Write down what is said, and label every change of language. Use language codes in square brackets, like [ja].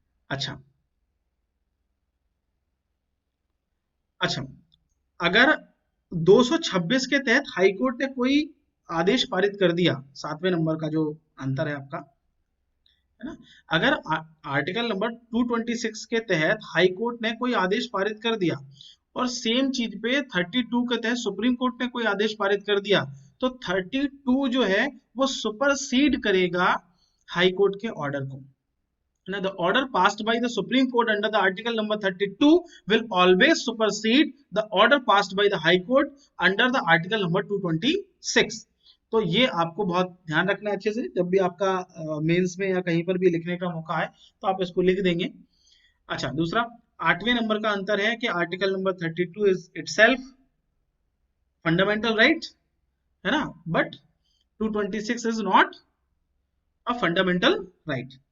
[hi] अच्छा अच्छा, अगर 226 के तहत हाई कोर्ट ने कोई आदेश पारित कर दिया, 7वें नंबर का जो अंतर है आपका, है ना, अगर आर्टिकल नंबर 226 के तहत हाई कोर्ट ने कोई आदेश पारित कर दिया और सेम चीज पे 32 के तहत सुप्रीम कोर्ट ने कोई आदेश पारित कर दिया, तो 32 जो है वो सुपरसीड करेगा हाई कोर्ट के ऑर्डर को। [en] Now, the order passed by the Supreme Court under the Article number 32 will always supersede the order passed by the High Court under the Article number 226. [hi] तो ये आपको बहुत ध्यान रखना है अच्छे से, जब भी आपका मेंस में या कहीं पर भी लिखने का मौका है तो आप इसको लिख देंगे। अच्छा, दूसरा 8वें नंबर का अंतर है कि [en] article number 32 is itself fundamental right, [hi] है ना, [en] But 226 is not a fundamental right.